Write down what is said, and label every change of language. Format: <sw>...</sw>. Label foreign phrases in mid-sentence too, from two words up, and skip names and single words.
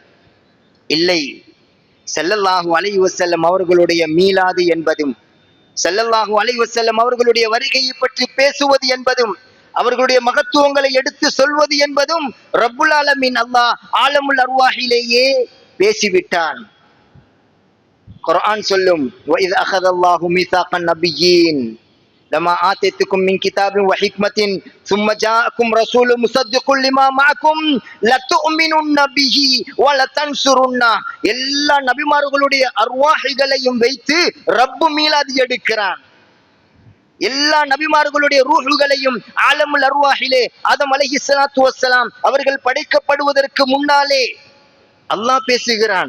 <ta>இல்லை,</ta> <ar>صلى الله عليه وسلم</ar> <ta>அவர்களுடைய மீலாது என்பதும்</ta> <ar>صلى الله عليه وسلم</ar> <ta>அவர்களுடைய வருகையை பற்றி பேசுவது என்பதும் அவர்களுடைய மகத்துவங்களை எடுத்து சொல்வது என்பதும்</ta> <ar>رب العالمين الله عالم الأرواح</ar> <ta>பேசிவிட்டான். குர்ஆன் சொல்லும்,</ta> <ar>وَإِذْ أَخَذَ اللَّهُ مِيثَاقَ النَّبِيِّينَ لَمَا آتَيْتُكُم مِّن كِتَابٍ وَحِكْمَةٍ ثُمَّ جَاءَكُمْ رَسُولٌ مُصَدِّقٌ لِّمَا مَعَكُمْ لَتُؤْمِنُنَّ بِهِ وَلَتَنْصُرُنَّهُ.</ar> <ta>எல்லா நபிமார்களுடைய அர்வாஹிகளையும் வைத்து ரப்பு மீலாது எடுக்கிறான். எல்லா நபிமார்களுடைய ரூஹுகளையும்</ta> <ar>عالم الأرواح</ar> <ta>ஆதம்</ta> <ar>عليه الصلاة والسلام</ar> <ta>அவர்கள் படைக்கப்படுவதற்கு முன்னாலே அல்லாஹ் பேசுகிறான்.</ta>